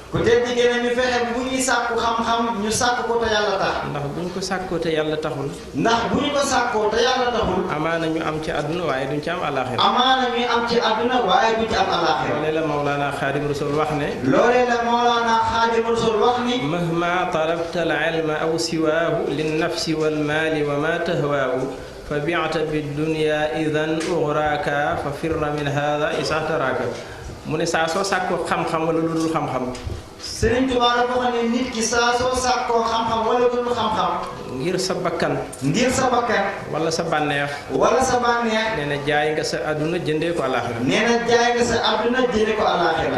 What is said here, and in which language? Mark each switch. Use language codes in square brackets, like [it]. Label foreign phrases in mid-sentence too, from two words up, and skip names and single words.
[wo] Ku tedd gi ne ñu fexe bu ñuy sàkku xam-xam, ñu sàkku ko te Yàlla tax. Ndax bu ñu ko sàkkoo te Yàlla taxul. Ndax bu ñu ko sàkkoo te Yàlla taxul. Amaana ñu am ci àdduna waaye duñ ci am àllaaxira. Amaana ñuy am ci àdduna waaye duñ ci am àllaaxira. Loolee la Mawlana Xaadim Rasul wax ne. Loolee la Mawlana Xaadim Rasul wax ni. [ar] مهما طلبت العلم أو سواه للنفس والمال وما تهواه فبعت بالدنيا إذا أغراك ففر من هذا إذا احتراك. [wo] Mu ne saa soo sàkkoo xam-xam wala lu dul xam-xam. Sëriñ Tuubaa dafa wax ne nit ki saa soo sàkkoo xam-xam wala lu dul xam-xam. Ngir sa bakkan. Ngir sa bakkan. Wala sa bànneex. Wala sa bànneex. Nee na jaay nga sa àdduna jëndee ko àllaaxira. Nee na jaay nga sa àdduna jëndee ko àllaaxira.